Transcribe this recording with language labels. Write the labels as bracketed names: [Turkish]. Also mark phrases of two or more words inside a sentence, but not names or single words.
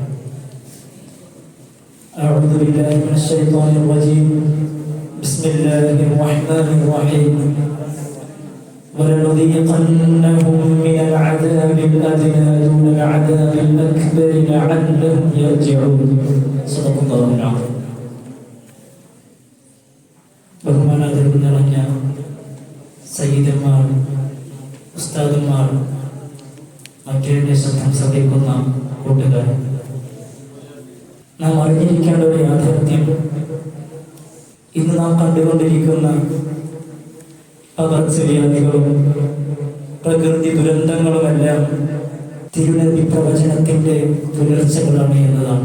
[Arabic] أعوذ بالله من الشيطان الرجيم، بسم الله الرحمن الرحيم. ولنذيقنهم من العذاب الأدنى دون العذاب الأكبر لعلهم يرجعون. صدق الله العظيم. [Malayalam] ബഹുമാനാദരവ് നിറഞ്ഞ സയ്യിദന്മാർ, ഉസ്താദന്മാർ, മറ്റേ ശബ്ദം ശ്രദ്ധിക്കുന്ന കൂട്ടുകാർ, നാം അറിഞ്ഞിരിക്കേണ്ട ഒരു യാഥാർത്ഥ്യം, ഇന്ന് നാം കണ്ടുകൊണ്ടിരിക്കുന്ന പകർച്ചവ്യാധികളും പ്രകൃതി ദുരന്തങ്ങളുമെല്ലാം തിരുനബി പ്രവചനത്തിന്റെ പുലർച്ചകളാണ് എന്നതാണ്.